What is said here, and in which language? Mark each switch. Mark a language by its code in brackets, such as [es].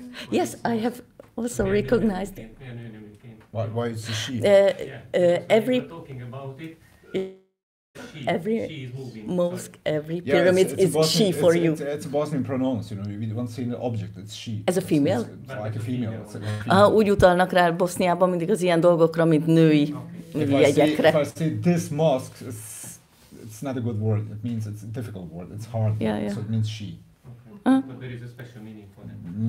[en] Yes, I have also recognized. Why is a she? Every talking about it. Every mosque, every pyramid is she for you. It's a Bosnian pronoun, you know. We don't say an object, it's she. As a female? It's like a female. [hu] Úgy utalnak rá Boszniában mindig az ilyen dolgokra, mint női jegyekre. [en] If I say this mosque, it's not a good word. It means it's a difficult word. It's hard. Yeah. So it means she. But there is a special meaning for them.